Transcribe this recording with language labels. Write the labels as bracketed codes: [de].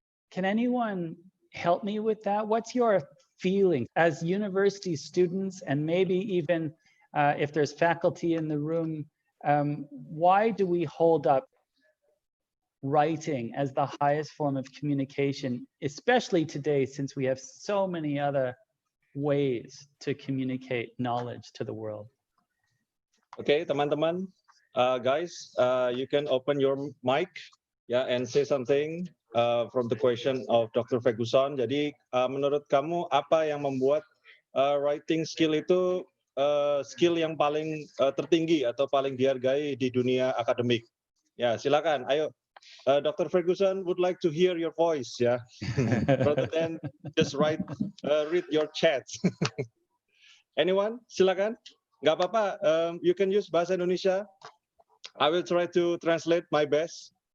[en] Can anyone help me with that? What's your feeling as university students, and maybe even if there's faculty in the room, why do we hold up writing as the highest form of communication, especially today since we have so many other ways to communicate knowledge to the world? Okay, teman-teman, guys, you can open your mic, yeah, and say something from the question of Dr. Ferguson. [id] Jadi, menurut kamu apa yang membuat writing skill itu skill yang paling tertinggi atau paling dihargai di dunia akademik? Ya, silakan. Ayo, Dr. [en] Ferguson would like to hear your voice, ya, rather than just read your chats. Anyone? [id] Silakan. Nggak apa-apa. [en] You can use bahasa Indonesia. I will try to translate my best.